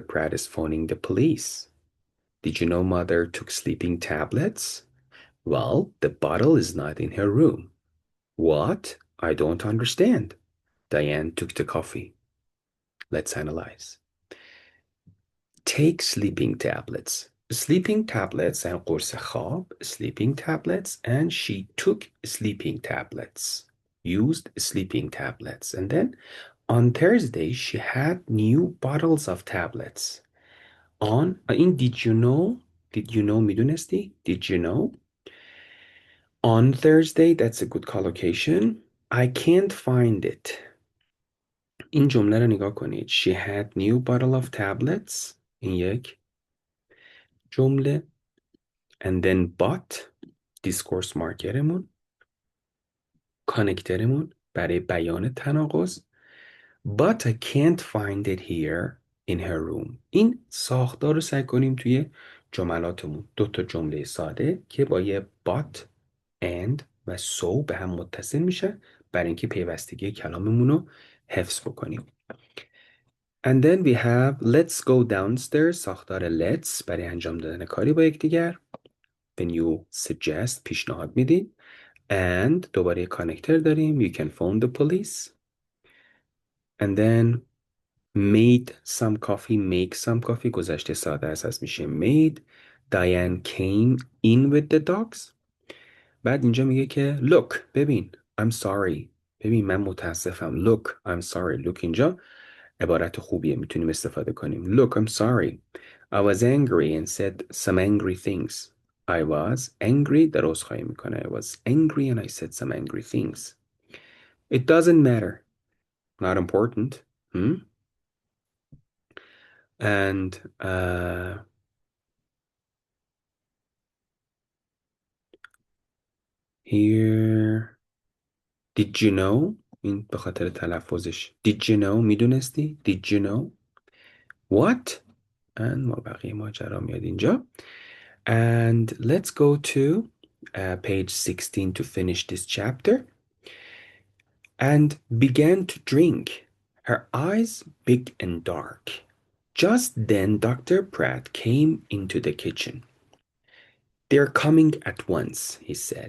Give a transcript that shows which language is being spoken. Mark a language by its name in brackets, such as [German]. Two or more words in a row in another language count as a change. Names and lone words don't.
[English] Pratt is phoning the police. Did you know Mother took sleeping tablets? Well, the bottle is not in her room. What? I don't understand. Diane took the coffee. Let's analyze. Take sleeping tablets. Sleeping tablets and [Persian] قرص خواب, [English] sleeping tablets, and she took sleeping tablets. Used sleeping tablets. And then on Thursday, she had new bottles of tablets. In did you know میدونستی? Did you know? On Thursday, that's a good collocation. I can't find it. [Persian] این جمله رو نگاه کنید. [English] She had new bottle of tablets. [Persian] این یک جمله. [English] And then but discourse markerمون [Persian] کانکترمون برای بیان تناقض. [English] But I can't find it here in her room. [Persian] این ساختار رو سعی کنیم توی جملاتمون. 2 جمله ساده که با یه [English] but and [Persian] و so به هم متصل میشن برای اینکه پیوستگی کلاممون رو حفظ بکنیم. [English] And then we have let's go downstairs. [Persian] ساختار let's برای انجام دادن کاری با یکدیگر. [English] When you suggest [Persian] پیشنهاد میدید. And دوباره کانکتر داریم. [English] You can phone the police. And then made some coffee. Make some coffee [Persian] گذشته ساده است میشه made. [English] Diane came in with the dogs. [Persian] بعد اینجا میگه که look ببین [English] I'm sorry. [Persian] ببین من متاسفم. [English] Look I'm sorry. Look [Persian] اینجا عبارت خوبیه میتونیم استفاده کنیم. [English] Look I'm sorry. I was angry and said some angry things. I was angry. [Persian] در عذرخواهی میکنه. [English] I was angry and I said some angry things. It doesn't matter. Not important. And here, did you know? [Persian] این به خاطر تلفظش. [English] Did you know? میدونستی؟ Did you know? [Persian] What? And ما بقیه ماجرا میاد اینجا. [English] And let's go to page 16 to finish this chapter. And began to drink, her eyes big and dark. Just then Dr. Pratt came into the kitchen. They're coming at once, he said.